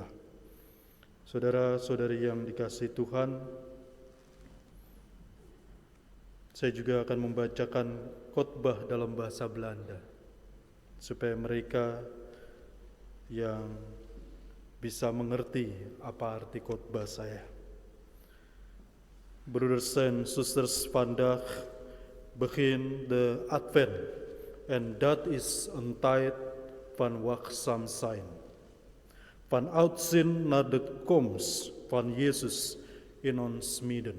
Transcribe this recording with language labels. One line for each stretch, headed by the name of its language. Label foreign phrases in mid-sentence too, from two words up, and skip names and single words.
Indonesian: Saudara-saudari yang dikasihi Tuhan, saya juga akan membacakan khotbah dalam bahasa Belanda supaya mereka yang bisa mengerti apa arti khotbah saya.
Dutch: Broeders en susters, vandaag begin de Advent en dat is een tijd van waakzaam zijn. Van uitzien naar de komst van Jezus in ons midden.